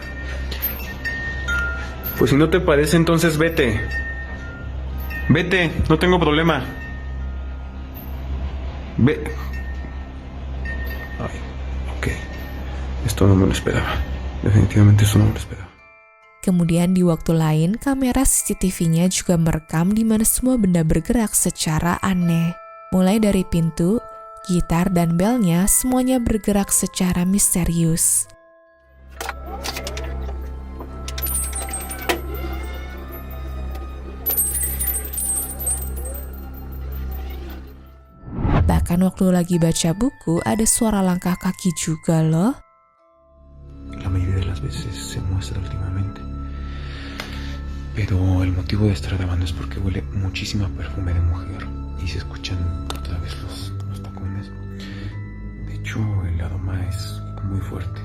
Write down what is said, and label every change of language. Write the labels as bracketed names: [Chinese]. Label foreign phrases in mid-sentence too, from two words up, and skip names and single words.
[Spanish] Pues si no te parece, entonces vete, no tengo problema. Ve. Ay, ok. Esto no me lo esperaba. Definitivamente esto no me lo esperaba. [Indonesian] Kemudian di waktu lain, kamera CCTV-nya juga merekam di mana semua benda bergerak secara aneh. Mulai dari pintu, gitar, dan belnya, semuanya bergerak secara misterius. Bahkan waktu lagi baca buku, ada suara langkah kaki juga loh. [Spanish] La mayoría de las veces se muestra últimamente. Pero el motivo de estar grabando es porque huele muchísimo a perfume de mujer y se escuchan otra vez los tacones. De hecho, el aroma es muy fuerte.